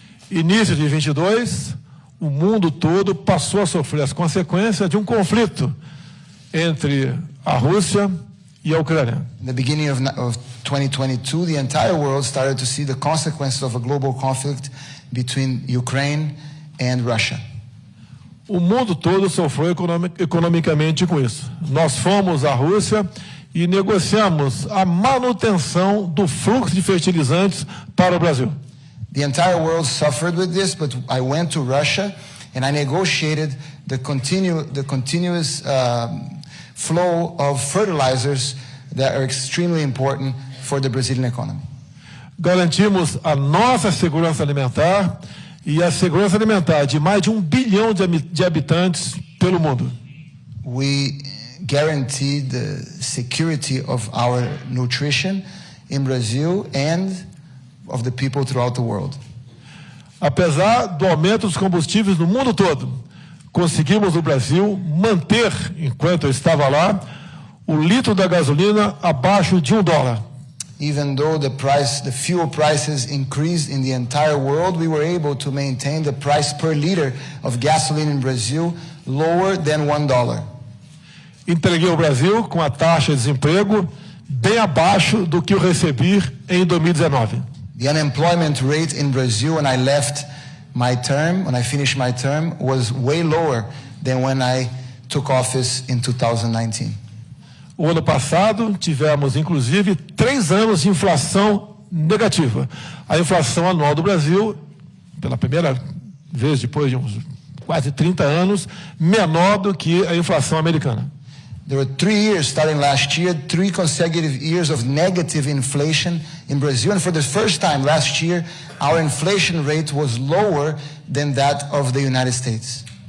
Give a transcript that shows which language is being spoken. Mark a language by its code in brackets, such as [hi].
[pt] Início de 22, o mundo todo passou a sofrer as consequências de um conflito entre a Rússia e a Ucrânia. [en] In the beginning of 2022, the entire world started to see the consequences of a global conflict between Ukraine and Russia. [pt] O mundo todo sofreu economicamente com isso. Nós fomos à Rússia e negociamos a manutenção do fluxo de fertilizantes para o Brasil. [en] The entire world suffered with this, but I went to Russia and I negotiated the continuous flow of fertilizers that are extremely important for the Brazilian economy. [pt] Garantimos a nossa segurança alimentar e a segurança alimentar de mais de 1 bilhão de habitantes pelo mundo. [en] We guaranteed the security of our nutrition in Brazil and of the people throughout the world. [pt] Apesar do aumento dos combustíveis no mundo todo, conseguimos no Brasil manter, enquanto eu estava lá, o litro da gasolina abaixo de $1. [en] Even though the fuel prices increased in the entire world, we were able to maintain the price per liter of gasoline in Brazil lower than $1. [pt] Entreguei o Brasil com a taxa de desemprego bem abaixo do que eu recebi em 2019. [en] The unemployment rate in Brazil when I finished my term, was way lower than when I took office in 2019. [pt] O ano passado tivemos, inclusive, 3 anos de inflação negativa. A inflação anual do Brasil, pela primeira vez depois de uns quase 30 anos, menor do que a inflação americana. [en] There were 3 years starting last year, 3 consecutive years of negative inflation in Brazil. And for the first time last year, our inflation rate was lower than that of the United States.